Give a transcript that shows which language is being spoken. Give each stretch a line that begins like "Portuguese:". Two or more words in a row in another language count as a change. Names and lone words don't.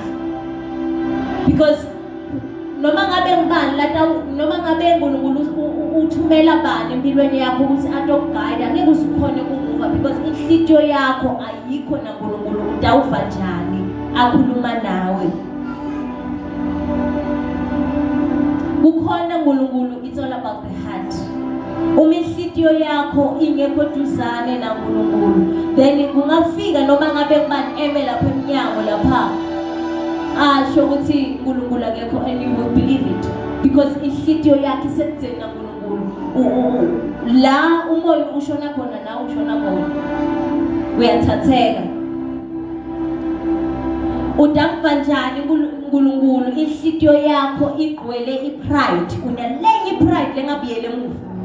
Zulu: Because noma ngabe ngibani lata, noma ngabe Nkulunkulu uthumela bani empilweni yakho ukuthi atokuguide, angeke usukhone kumuva because inhlitiyo yakho ayikho na Nkulunkulu. Utawuva njani akhuluma nawe? Kukhona Nkulunkulu,
English: it's all about the heart.
Zulu: Uma inhlitiyo yakho ingekho duzane na Nkulunkulu, then kungafika noma ngabe ngibani eme lapha emnyango lapha asho ukuthi Nkulunkulu akekho
English: and you will believe it.
Zulu: because inhlitiyo yakhe isekutheni naNkulunkulu. La umoya ushona khona nawe ushona khona, uyathatheka. Udamva njani uNkulunkulu inhlitiyo yakho igcwele ipride, unalenye ipride lengabuyele emuva.